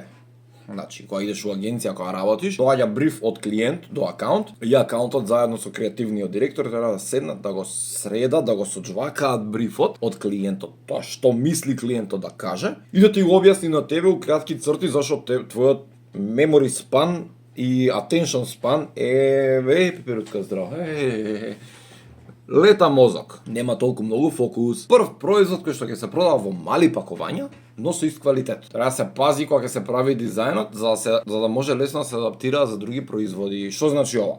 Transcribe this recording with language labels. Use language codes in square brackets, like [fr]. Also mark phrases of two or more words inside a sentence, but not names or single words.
[mk] Значи, кога идеш у агенција, кога работиш, доаѓа бриф од клиент до акаунт, и акаунтот заедно со креативниот директор треба да седнат, да го средат, да го соџвакаат брифот од клиентот, тоа што мисли клиентот да каже, и да ти го објасни на тебе у кратки црти зашто твојот [en] memory span [mk] и [en] attention span [mk] пиперутка здраво. Лета мозок. Нема толку многу фокус. Прв производ кој што ќе се продава во мали пакувања но со ист квалитет. Треба да се пази кога ќе се прави дизајнот, за да може лесно да се адаптира за други производи. Што значи ова?